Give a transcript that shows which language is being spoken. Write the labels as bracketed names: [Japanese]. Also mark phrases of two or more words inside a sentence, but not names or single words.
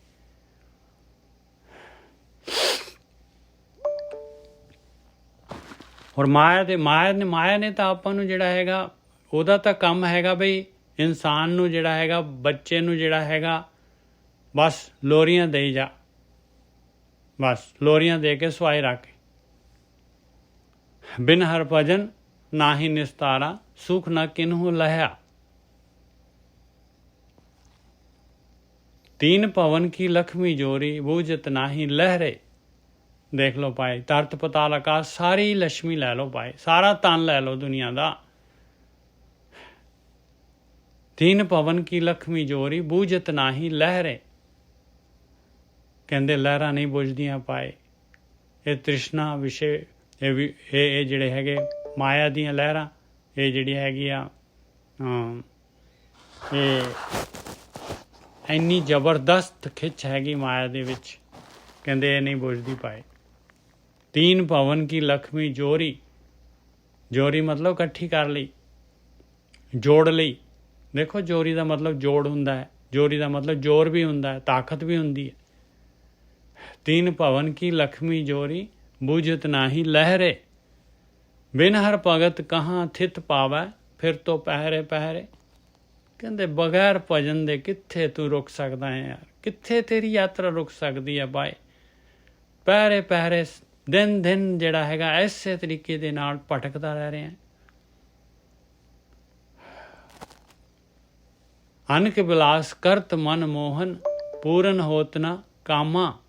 [Punjabi] ਔਰ ਮਾਇਆ ਨੇ ਤਾਂ ਆਪਾਂ ਨੂੰ ਜਿਹੜਾ ਹੈਗਾ ਉਹਦਾ ਤਾਂ ਕੰਮ ਹੈਗਾ ਬਈ ਇਨਸਾਨ ਨੂੰ ਜਿਹੜਾ ਹੈਗਾ, ਬੱਚੇ ਨੂੰ ਜਿਹੜਾ ਹੈਗਾ ਬਸ ਲੋਰੀਆਂ ਦੇਈ ਜਾ, ਬਸ ਲੋਰੀਆਂ ਦੇ ਕੇ ਸਵਾਈ ਰੱਖ। ਬਿਨ ਹਰ ਭਜਨ ਨਾ ਹੀ ਨਿਸਤਾਰਾ ਸੁਖ ਨਾ ਕਿਨਹੂ ਲਿਆ। [Hindi] तीन पवन की लक्ष्मी जोरी बूझत नाही लहरे। [Punjabi] ਦੇਖ ਲਓ ਭਾਈ, ਧਰਤ ਪਤਾਲ ਆਕਾਸ਼ ਸਾਰੀ ਲక్ష్ਮੀ ਲੈ ਲਓ ਭਾਈ, ਸਾਰਾ ਧਨ ਲੈ ਲਓ ਦੁਨੀਆ ਦਾ। [Hindi] तीन पवन की लक्ष्मी जोरी बूझत नाही लहरे। [Punjabi] ਕਹਿੰਦੇ ਲਹਿਰਾਂ ਨਹੀਂ ਬੁਝਦੀਆਂ ਪਾਏ। ਇਹ ਤ੍ਰਿਸ਼ਨਾ ਵਿਸ਼ੇ ਇਹ ਜਿਹੜੇ ਹੈਗੇ ਮਾਇਆ ਦੀਆਂ ਲਹਿਰਾਂ, ਇਹ ਜਿਹੜੀ ਹੈਗੀ ਆ ਇਹ ਇੰਨੀ ਜ਼ਬਰਦਸਤ ਖਿੱਚ ਹੈਗੀ ਮਾਇਆ ਦੇ ਵਿੱਚ, ਕਹਿੰਦੇ ਇਹ ਨਹੀਂ ਬੁਝਦੀ ਪਾਏ। [Hindi] तीन पवन की लक्ष्मी जोरी, जोरी मतलब [Punjabi] ਇਕੱਠੀ ਕਰ ਲਈ, ਜੋੜ ਲਈ। ਦੇਖੋ ਜੋਰੀ ਦਾ ਮਤਲਬ ਜੋੜ ਹੁੰਦਾ ਹੈ, ਜੋਰੀ ਦਾ ਮਤਲਬ ਜ਼ੋਰ ਵੀ ਹੁੰਦਾ ਹੈ, ਤਾਕਤ ਵੀ ਹੁੰਦੀ ਹੈ। [Hindi] तीन पवन की लक्ष्मी जोरी बूझत नाही लहरे। बिन हर भगत कहाँ थित पावै फिर तो पहरे पहरे। [Punjabi] ਕਹਿੰਦੇ ਬਗੈਰ ਭਜਨ ਦੇ ਕਿੱਥੇ ਤੂੰ ਰੁਕ ਸਕਦਾ ਹੈ ਯਾਰ, ਕਿੱਥੇ ਤੇਰੀ ਯਾਤਰਾ ਰੁਕ ਸਕਦੀ ਹੈ ਬਾਏ। ਪਹਿਰੇ ਪਹਿਰੇ ਦਿਨ ਦਿਨ ਜਿਹੜਾ ਹੈਗਾ ਐਸੇ ਤਰੀਕੇ ਦੇ ਨਾਲ ਭਟਕਦਾ ਰਹਿ ਰਿਹਾ। ਅਨਕ ਬਿਲਾਸ ਕਰਤ ਮਨ ਮੋਹਨ ਪੂਰਨ ਹੋਤ ਨਾ ਕਾਮਾ।